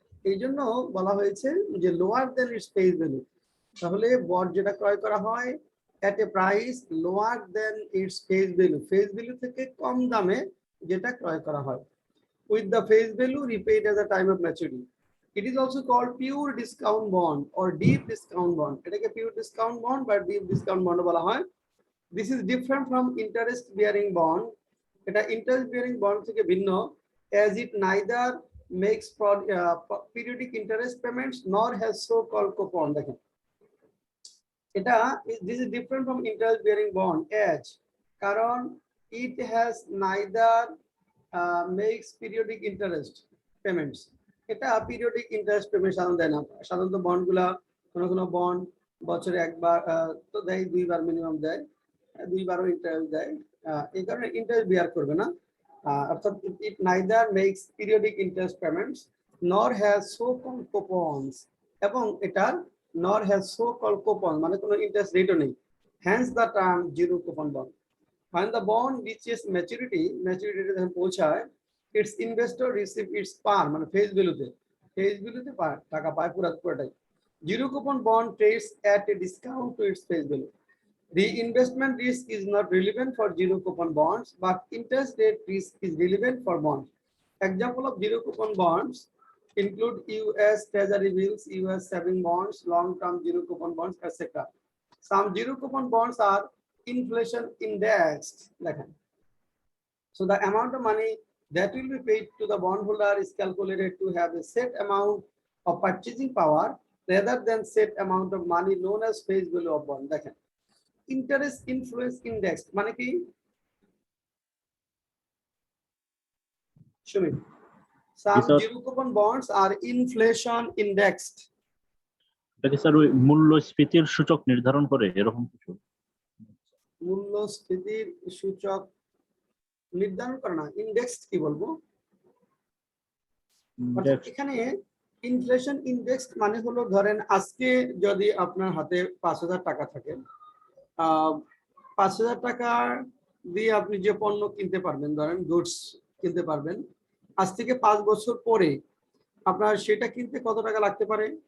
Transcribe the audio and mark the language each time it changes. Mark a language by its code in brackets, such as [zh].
[bn] এই জন্য বলা হয়েছে যে [en] lower than its face value, [bn] তাহলে বন্ড যেটা ক্রয় করা হয় [en] at a price lower than its [bn] face value, face value থেকে কম দামে যেটা ক্রয় করা হয়, [en] with the face value repaid at the time of maturity. It is also called pure discount bond or deep discount bond. [bn] এটাকে pure discount bond বা deep discount bond বলা হয়। [en] This is different from interest bearing bond. [bn] এটা interest bearing bond থেকে ভিন্ন, [en] as it neither makes periodic interest payments nor has so called coupon। [bn] দেখেন এটা, [en] this is different from interest bearing bond as, কারণ it has neither makes periodic interest payments, [bn] এটা periodic interest payment সাধারণত দেয় না। সাধারণত বন্ডগুলা কোনো বন্ড বছরে একবার তো দেয়, 2 বার মিনিমাম দেয়, 2 বারও ইন্টারেস্ট দেয়, এই কারণে ইন্টারেস্ট বিয়ার করবে না, অর্থাৎ [en] it neither makes periodic interest payments nor has so called coupons, [bn] এবং এটার [en] nor has so called coupon [bn] মানে কোনো ইন্টারেস্ট রেটও নেই, [en] hence the term zero coupon bond. When the bond reaches maturity [bn] যখন পৌঁছায়, [en] its investor receive its par [bn] মানে face ভ্যালুতে টাকা পায় পুরোটাই। [en] Zero coupon bond trades at a discount to its face value. The investment risk is not relevant for zero coupon bonds, but interest rate risk is relevant for bonds. Example of zero coupon bonds include US Treasury bills, US saving bonds, long-term zero coupon bonds, etc. Some zero coupon bonds are inflation indexed. So the amount of money that will be paid to the bondholder is calculated to have a set amount of purchasing power rather than set amount of money known as face value of bond. Interest influence indexed [bn] মানে কি? [en] Shumit, some zero coupon bonds are inflation indexed. [bn] এটা কি sir ওই মূল্যস্ফীতির সূচক নির্ধারণ করে এরকম কিছু? মূল্যস্ফীতির সূচক নির্ধারণ করে না, ইন্ডেক্স কি বলবো, এখানে ইনফ্লেশন ইন্ডেক্স মানে হলো ধরেন আজকে যদি আপনার হাতে 5,000 টাকা থাকে, 5,000 টাকা দিয়ে আপনি যে পণ্য কিনতে পারবেন, ধরেন গুডস কিনতে পারবেন, আজ থেকে 5 বছর পরে আপনার সেটা কিনতে কত টাকা লাগতে পারে?